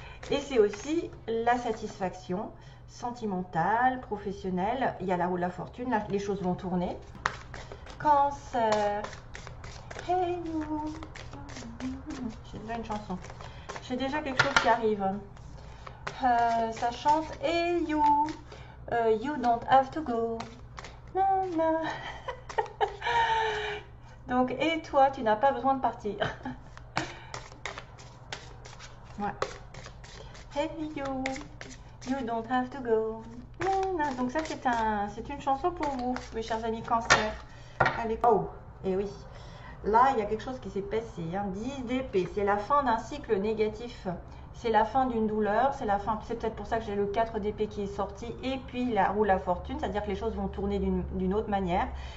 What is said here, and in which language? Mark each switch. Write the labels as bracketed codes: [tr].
[fr] Et c'est aussi la satisfaction sentimentale, professionnelle. Il y a la roue de la fortune, là les choses vont tourner. Cancer. [en] Hey you. [fr] J'ai déjà une chanson. J'ai déjà quelque chose qui arrive. Ça chante [en] Hey you, you don't have to go. Na. [fr] Donc, et toi, tu n'as pas besoin de partir. Ouais. [en] Hey you, you don't have to go. Na. [fr] Donc ça, c'est une chanson pour vous, mes chers amis Cancer. Allez. Oh, et oui. Là, il y a quelque chose qui s'est passé. 10 d'épée, c'est la fin d'un cycle négatif. C'est la fin d'une douleur. C'est la fin. C'est peut-être pour ça que j'ai le 4 d'épée qui est sorti. Et puis la roue de la fortune, c'est-à-dire que les choses vont tourner d'une autre manière.